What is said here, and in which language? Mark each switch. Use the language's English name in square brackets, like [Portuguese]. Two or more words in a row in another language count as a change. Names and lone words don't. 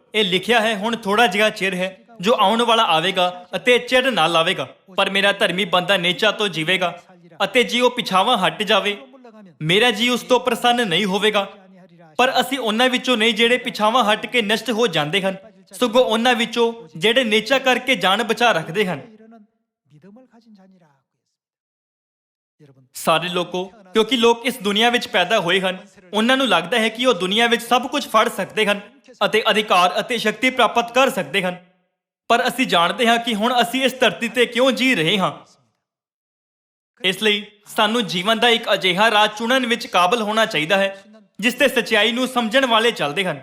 [Punjabi] ਇਹ ਲਿਖਿਆ ਹੈ ਹੁਣ ਥੋੜਾ ਜਿਹਾ ਚਿਰ ਹੈ ਜੋ ਆਉਣ ਵਾਲਾ ਆਵੇਗਾ ਅਤੇ ਚਿਰ ਨਾ ਲਾਵੇਗਾ ਪਰ ਮੇਰਾ ਧਰਮੀ ਬੰਦਾ ਨੇਚਾ ਤੋਂ ਜੀਵੇਗਾ ਅਤੇ ਜੇ ਉਹ ਪਿਛਾਵਾਂ ਹਟ ਜਾਵੇ [Korean] 물러가면 [Punjabi] ਮੇਰਾ ਜੀ ਉਸ ਤੋਂ ਪ੍ਰਸੰਨ ਨਹੀਂ ਹੋਵੇਗਾ। [Korean] 아니하리라 [Punjabi] ਪਰ ਅਸੀਂ ਉਹਨਾਂ ਵਿੱਚੋਂ ਨਹੀਂ ਜਿਹੜੇ ਪਿਛਾਵਾਂ ਹਟ ਕੇ ਨਸ਼ਟ ਹੋ ਜਾਂਦੇ ਹਨ ਸਗੋਂ ਉਹਨਾਂ ਵਿੱਚੋਂ ਜਿਹੜੇ ਨੇਚਾ ਕਰਕੇ ਜਾਨ ਬਚਾ ਰੱਖਦੇ ਹਨ। [Korean] 이르는 믿음을 가진 자니라 여러분 [Punjabi] ਸਾਰੇ ਲੋਕੋ ਕਿਉਂਕਿ ਲੋਕ ਇਸ ਦੁਨੀਆ ਵਿੱਚ ਪੈਦਾ ਹੋਏ ਹਨ ਉਹਨਾਂ ਨੂੰ ਲੱਗਦਾ ਹੈ ਕਿ ਉਹ ਦੁਨੀਆ ਵਿੱਚ ਸਭ ਕੁਝ ਫੜ ਸਕਦੇ ਹਨ ਅਤੇ ਅਧਿਕਾਰ ਅਤੇ ਸ਼ਕਤੀ ਪ੍ਰਾਪਤ ਕਰ ਸਕਦੇ ਹਨ ਪਰ ਅਸੀਂ ਜਾਣਦੇ ਹਾਂ ਕਿ ਹੁਣ ਅਸੀਂ ਇਸ ਧਰਤੀ ਤੇ ਕਿਉਂ ਜੀ ਰਹੇ ਹਾਂ। ਇਸ ਲਈ ਸਾਨੂੰ ਜੀਵਨ ਦਾ ਇੱਕ ਅਜਿਹਾ ਰਾਹ ਚੁਣਨ ਵਿੱਚ ਕਾਬਲ ਹੋਣਾ ਚਾਹੀਦਾ ਹੈ ਜਿਸ ਤੇ ਸੱਚਾਈ ਨੂੰ ਸਮਝਣ ਵਾਲੇ ਚੱਲਦੇ ਹਨ।